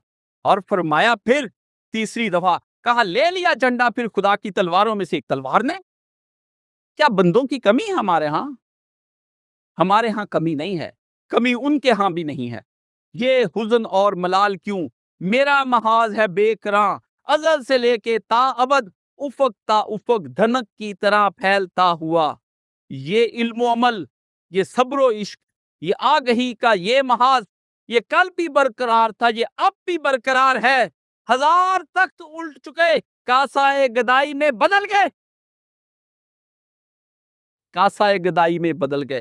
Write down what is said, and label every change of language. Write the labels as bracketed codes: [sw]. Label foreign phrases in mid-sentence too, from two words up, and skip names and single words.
[ur] اور فرمایا پھر تیسری دفعہ کہا لے لیا جھنڈا پھر خدا کی تلواروں میں سے ایک تلوار نے۔ کیا بندوں کی کمی ہے ہمارے ہاں؟ ہمارے ہاں کمی نہیں ہے، کمی ان کے ہاں بھی نہیں ہے۔ یہ حزن اور ملال کیوں؟ میرا محاذ ہے بے کراں، ازل سے لے کے تا ابد، افق تا افق دھنک کی طرح پھیلتا ہوا۔ یہ علم و عمل، یہ صبر و عشق، یہ آگہی کا یہ محاذ، یہ کل بھی برقرار تھا، یہ اب بھی برقرار ہے۔ 1000 تخت الٹ چکے، کاسائے گدائی میں بدل گئے، کاسائے گدائی میں بدل گئے۔